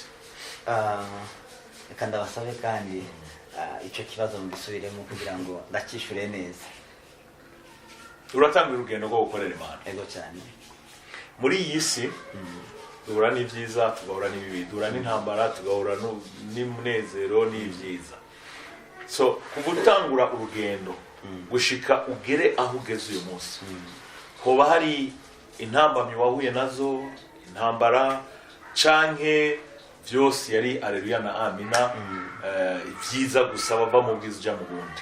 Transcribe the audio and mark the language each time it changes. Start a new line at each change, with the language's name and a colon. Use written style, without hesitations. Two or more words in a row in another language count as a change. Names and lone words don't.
Rundi: Reka ndabasabe kandi icyo kibazo mbisubiremo kugira ngo ndakishure neza. Uratanga urugendo rwo gukorera Imana. Ego cyane. Muri iyi si duhura n'ibyiza, tugahura n'ibibi, duhura n'intambara, tugahura n'umunezero n'ibyiza. So kuva utangura urugendo gushika ugere aho ugeze uyu munsi, hoba hari intambamyi wahuye nazo, intambara canke byose yari aleluya na amina, ibyiza gusa bava mu bwiza uja mu bundi?